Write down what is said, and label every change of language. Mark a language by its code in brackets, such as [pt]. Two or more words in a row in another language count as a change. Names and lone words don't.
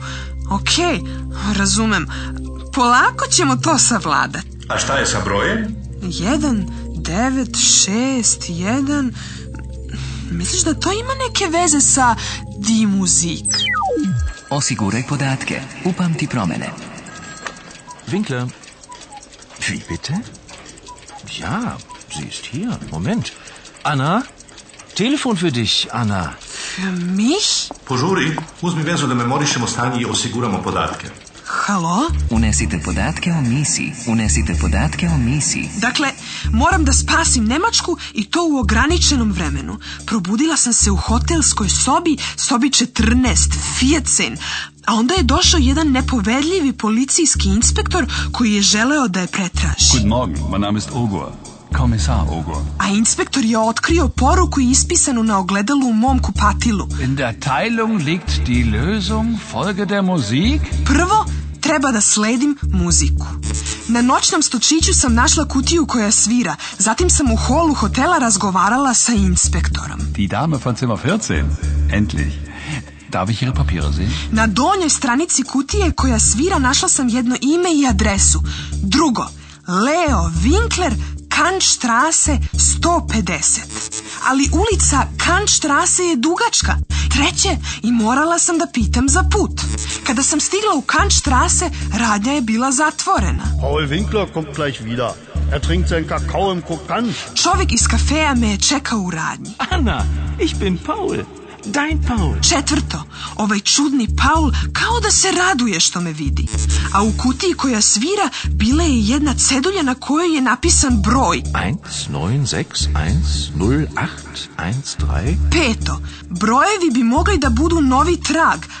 [sr] Okej, razumem. Polako ćemo to savladati. A šta je sa brojem? 1961. Misliš da to ima neke veze sa Die Musik? Osiguraj podatke. Upamti promene. [de] Winkler. Wie bitte? Ja, sie ist hier. Moment. Anna? Telefon für dich, Anna. Für mich? [sr] Požuri, uzmi vezu da memorišemo stanje i osiguramo podatke. Halo? Unesite podatke o misiji. Unesite podatke o misiji. Dakle, moram da spasim Nemačku i to u ograničenom vremenu. Probudila sam se u hotelskoj sobi 14, a onda je došao jedan nepovedljivi policijski inspektor koji je želeo da je pretraži. [de] Guten Morgen, mein Name ist Ogor. Kommissar Ogor. [sr] A inspektor je otkrio poruku ispisanu na ogledalu u mom kupatilu. [de] In der Teilung liegt die Lösung, folge der Musik. [sr] Prvo, treba da sledim muziku. Na noćnom stočiću sam našla kutiju koja svira. Zatim sam u holu hotela razgovarala sa inspektorom. [de] Die Dame von Zimmer 14. Endlich. Darf ich Ihre Papiere sehen? [sr] Na donjoj stranici kutije koja svira našla sam jedno ime i adresu. Drugo, Leo Winkler, Kantstraße 150. Ali ulica Kantstraße je dugačka. Treće, i morala sam da pitam za put. Kada sam stigla u Kantstraße, radnja je bila zatvorena. [de] Paul Winkler kommt gleich wieder. Er trinkt seinen Kakao im Krokant. [sr] Čovjek iz kafeja me je čekao u radnji. [de] Anna, ich bin Paul. Dein Paul. [sr] Četvrto, ovaj čudni Paul kao da se raduje što me vidi. A u kutiji koja svira bila je jedna cedulja na kojoj je napisan broj. 19610813. Peto, brojevi bi mogli da budu novi trag.